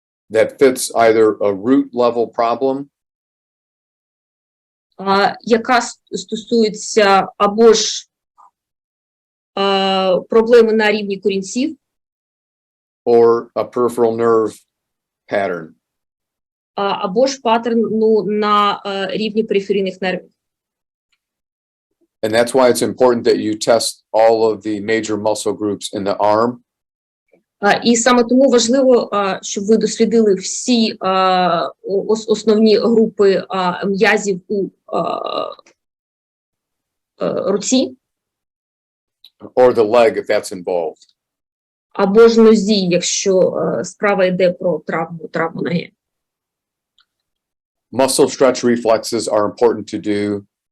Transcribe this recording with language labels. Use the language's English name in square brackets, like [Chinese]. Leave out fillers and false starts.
[English] That fits either a root level problem [Ukrainian] яка стосується або ж проблеми на рівні корінців, [English] or a peripheral nerve pattern. [Ukrainian] або ж паттерну на рівні периферійних нервів. [English] And that's why it's important that you test all of the major muscle groups in the arm. [Ukrainian] І саме тому важливо, щоб ви дослідили всі основні групи м'язів у руці. [English] Or the leg if that's involved. [Ukrainian] Або ж нозі, якщо справа йде про травму ноги. [English] Muscle stretch reflexes are important to do.